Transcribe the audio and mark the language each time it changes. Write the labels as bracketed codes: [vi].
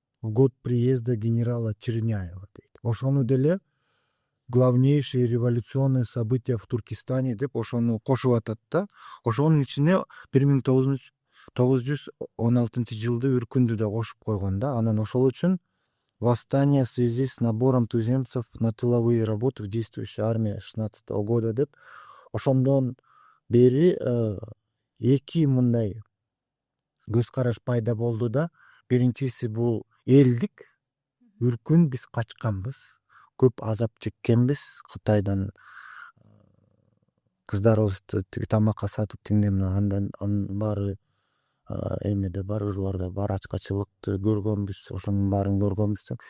[ru] в год приезда генерала Черняева [ky] дейт. Ошону деле [ru] главнейшие революционные события в Туркестане [ky] деп ошону кошуп атат да. Ошонун ичине 1916-жылды үркүндү да кошуп койгон да. Анан ошол үчүн [ru] восстание в связи с набором туземцев на тыловые работы в действующей армии 16 года [ky] деп ошондон бери эки мындай көз караш пайда болду да. Биринчиси бул элдик үркүн, биз качканбыз, көп азап чеккенбиз Кытайдан. Кыздарыбызды тиги тамакка сатып тиңдей менен анын баары эмеде бар, ырларда бар, ачкачылыкты көргөнбүз, ошонун баарын көргөнбүз.